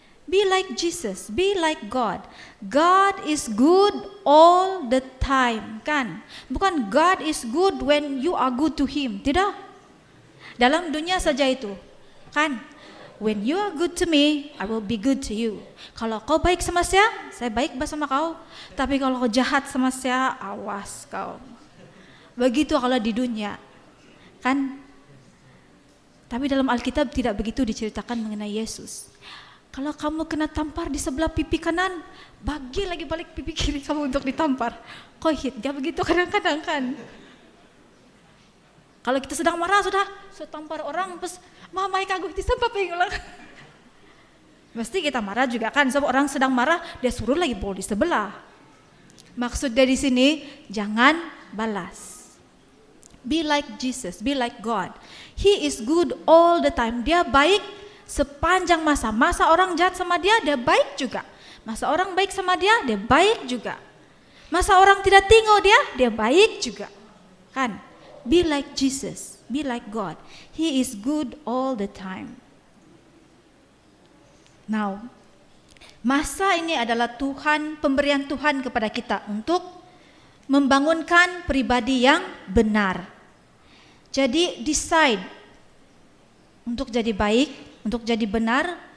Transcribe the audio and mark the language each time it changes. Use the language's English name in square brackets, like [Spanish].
[English] Be like Jesus, be like God. God is good all the time, [Malay] kan? Bukan [English] God is good when you are good to him, [Malay] tidak. Dalam dunia saja itu, kan? [English] When you are good to me, I will be good to you. [Malay] Kalau kau baik sama saya baik sama kau. Tapi kalau kau jahat sama saya, awas kau. Begitu kalau di dunia, kan? Tapi dalam Alkitab tidak begitu diceritakan mengenai Yesus. Kalau kamu kena tampar di sebelah pipi kanan, bagi lagi balik pipi kiri kamu untuk ditampar. Kau hit, dia begitu kadang-kadang kan? Kalau kita sedang marah sudah tampar orang, terus mamai kagum disempat pengulang. Mesti kita marah juga kan, sebab orang sedang marah dia suruh lagi pukul di sebelah. Maksud dari sini jangan balas. [English] Be like Jesus, be like God. He is good all the time. [Malay] Dia baik sepanjang masa. Masa orang jahat sama dia baik juga. Masa orang baik sama dia baik juga. Masa orang tidak tengok dia baik juga. Kan? [English] Be like Jesus, be like God. He is good all the time. [Malay] Now, masa ini adalah pemberian Tuhan kepada kita untuk membangunkan pribadi yang benar. Jadi decide untuk jadi baik, untuk jadi benar.